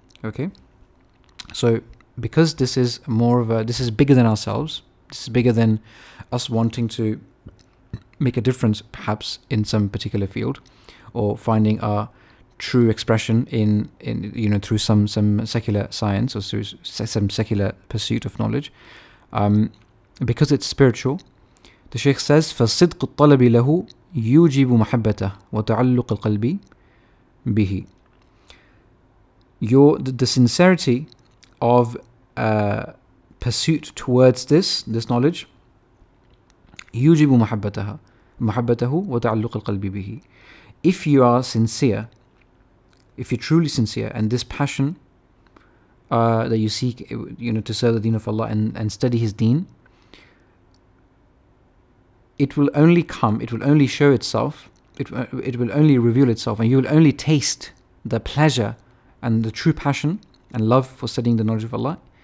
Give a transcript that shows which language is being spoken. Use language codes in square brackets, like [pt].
[en] Okay, so because this is this is bigger than ourselves. This is bigger than us wanting to make a difference, perhaps in some particular field, or finding our true expression in through some secular science or through some secular pursuit of knowledge. Because it's spiritual, the Shaykh says, [ar] فَالصِّدْقُ الطَّلَبِ لَهُ يُوجِبُ مَحَبَّتَهُ وَتَعَلُّقَ الْقَلْبِ بِهِ. [en] The sincerity of pursuit towards this knowledge, [ar] يُوجِبُ مَحَبَّتَهُ وَتَعَلُّقَ الْقَلْبِ بِهِ. [en] If you are sincere, if you're truly sincere, and this passion that you seek, to serve the deen of Allah and study His deen, it will only come, it will only show itself, it will only reveal itself, and you will only taste the pleasure and the true passion and love for studying the knowledge of Allah.